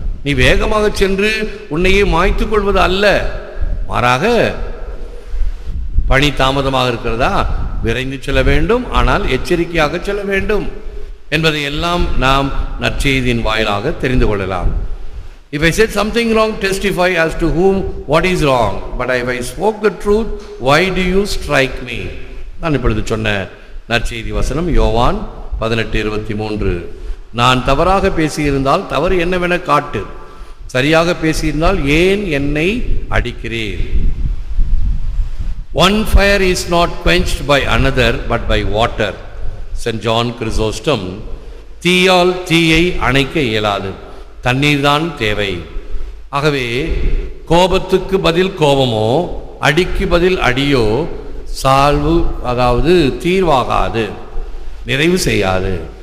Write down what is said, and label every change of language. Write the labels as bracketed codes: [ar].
[ta] நீ வேகமாக சென்று உன்னையே மாய்த்து கொள்வது அல்ல, மாறாக பணி தாமதமாக இருக்கிறதா, விரைந்து செல்ல வேண்டும், ஆனால் எச்சரிக்கையாக செல்ல வேண்டும் என்பதை எல்லாம் நாம் நற்செய்தியின் வாயிலாக தெரிந்து கொள்ளலாம். [en] If I said something wrong, testify as to whom what is wrong. But if I spoke the truth, why do you strike me? [ta] நான் இப்பொழுது சொன்ன நற்செய்தி வசனம் யோவான் 18:23. நான் தவறாக பேசியிருந்தால் தவறு என்னவென காட்டு, சரியாக பேசியிருந்தால் ஏன் என்னை அடிக்கிறீர்? [en] One fire is not quenched by another but by water. St. John Chrysostom. [ta] தீயால் தீயை அணைக்க இயலாது, தண்ணீர் தான் தேவை. ஆகவே கோபத்துக்கு பதில் கோபமோ அடிக்கு பதில் அடியோ சால்வு, அதாவது தீர்வாகாது, நிறைவு செய்யாது.